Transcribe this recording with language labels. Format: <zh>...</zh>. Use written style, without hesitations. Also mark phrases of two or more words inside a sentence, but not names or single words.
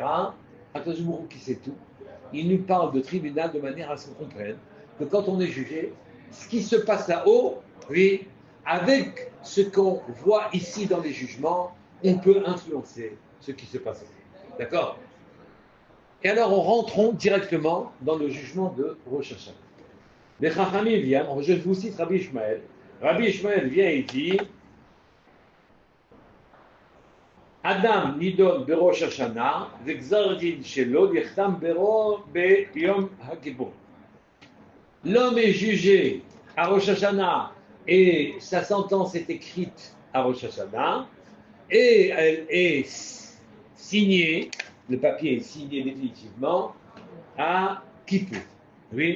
<he>הקדוש ברוך הוא</he> <fr>qui sait tout, il nous parle de tribunal de manière à ce qu'on comprenne que quand on est jugé, ce qui se passe là-haut, oui, avec ce qu'on voit ici dans les jugements, on peut influencer ce qui se passe là-haut. D'accord? Et alors, rentrons directement dans le jugement de Rosh Hashanah. Les Chachamim viennent, je vous cite Rabbi Ishmael. Rabbi Ishmael vient et dit</fr> <he>אדם נידון בראש השנה, וגזר דין שלו יחתם ברו ביום הכיפור.</he> <fr>L'homme est jugé à Rosh Hashanah et sa sentence est écrite à Rosh Hashanah et elle est signée, le papier est signé définitivement à Kippour. Oui.</fr>